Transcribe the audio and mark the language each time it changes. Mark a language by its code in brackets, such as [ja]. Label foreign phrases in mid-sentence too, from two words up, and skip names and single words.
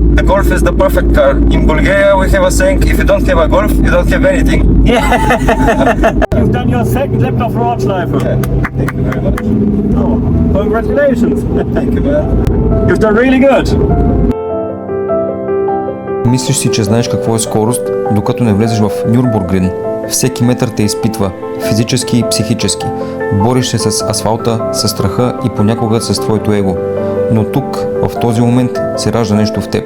[en] the Golf is the perfect car. In Bulgaria we have a saying, if you don't have a Golf, you don't have anything. Yeah. You've done your second lap of Nordschleife. Yeah, thank you very much. Oh, congratulations. Thank you, man. You've done really good. [bg] Мислиш си, че знаеш какво е скорост, докато не влезеш в Нюрбургрин. Всеки метър те изпитва, физически и психически. Бориш се с асфалта, с страха и понякога с твоето его. Но тук, в този момент, се ражда нещо в теб.